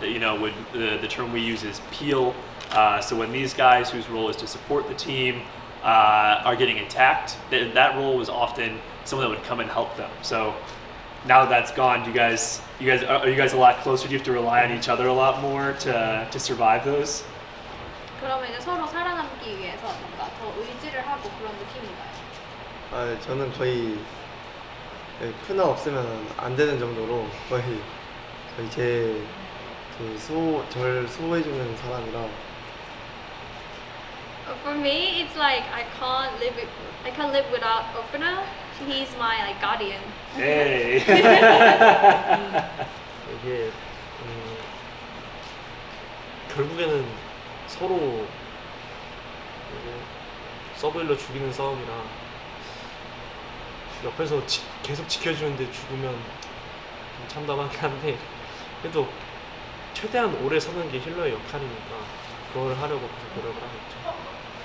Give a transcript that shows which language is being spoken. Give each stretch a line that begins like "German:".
English: The term we use is peel. So when these guys whose role is to support the team are getting attacked, that role was often someone that would come and help them. So now that that's gone, are you guys a lot closer? Do you have to rely on each other a lot more to survive those?
Korean: 그러면 이제 서로 살아남기 위해서 뭔가 더 의지를 하고 그런 느낌인가요? 저는 거의 푸나 없으면 안 되는 정도로 거의 절 수호해주는 사람이라.
English: For me, it's like I can't live without opener. He's my like guardian. Hey.
Korean: 이게 결국에는 서로 서브힐러 죽이는 싸움이라 옆에서 계속 지켜주는데 죽으면 좀 참담하긴 한데 그래도 최대한 오래 서는 게 힐러의 역할이니까 그걸 하려고 계속 노력을 하고 있죠.